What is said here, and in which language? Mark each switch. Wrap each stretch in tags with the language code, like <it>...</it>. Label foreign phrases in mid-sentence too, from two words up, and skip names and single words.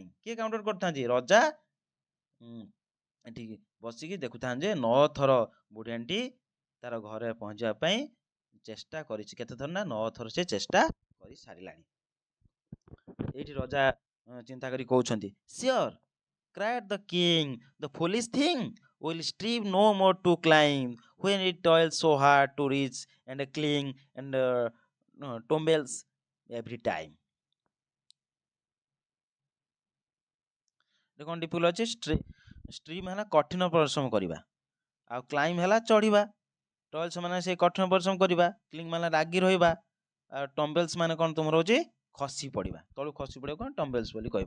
<or>କିଏ କାଉଣ୍ଟେଡ କରିଥାନ୍ତି? ରଜା ଏଠି ବସିକି ଦେଖୁଥାନ୍ତି ଯେ 9 ଥର ବୁଢ଼ାଣୀଟି ତାର ଘରେ ପହଞ୍ଚିବା ପାଇଁ ଚେଷ୍ଟା କରିଛି। କେତେ ଥର ନା 9 ଥର ସେ ଚେଷ୍ଟା କରି ସାରିଲାଣି। ଏଇଠି ରଜା ଚିନ୍ତା କରି କହୁଛନ୍ତି,</or> <en>ସିଓର cried the king, the foolish thing will strive no more to climb when it toils so hard to reach and cling and tumbles every time।</en> <or>କ'ଣ ଡିଫିକଲ୍ଟ ଅଛି? ଷ୍ଟ୍ରିମ୍ ହେଲା କଠିନ ପରିଶ୍ରମ କରିବା, ଆଉ କ୍ଲାଇମ୍ବ ହେଲା ଚଢ଼ିବା, ଟଏଲ୍ସ ମାନେ ସେ କଠିନ ପରିଶ୍ରମ କରିବା, କ୍ଲିଙ୍ଗ ମାନେ ଲାଗି ରହିବା, ଆଉ ଟମ୍ବେଲ୍ସ ମାନେ କ'ଣ ତୁମର ହେଉଛି ଖସି ପଡ଼ିବା, ତଳୁ ଖସି ପଡ଼ିବା କ'ଣ ଟମ୍ବେଲ୍ସ ବୋଲି କହିବା।</or>